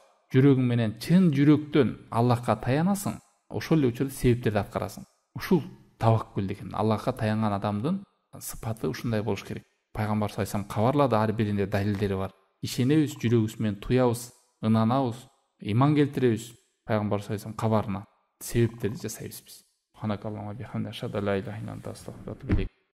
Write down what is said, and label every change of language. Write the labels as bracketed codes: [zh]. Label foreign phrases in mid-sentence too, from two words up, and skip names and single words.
[ky] Жүрөгүң менен чын жүрөктөн Аллахка таянасың, ошол эле учурда себептерди аткарасың. Ушул таваккул деген. Аллахка таянган адамдын сыпаты ушундай болуш керек. Пайгамбар [ar] صلى الله عليه وسلم [ky] кабарлады, ар биринде далилдери бар. Ишенебиз, жүрөгүбүз менен туябыз, ынанабыз, иман келтиребиз пайгамбар [ar] صلى الله عليه وسلم [ky] кабарына. Себептерди жасайбыз биз. [ar] سبحانك اللهم بحمدك أشهد لا إله إلا أنت أستغفرك وأتوب إليك.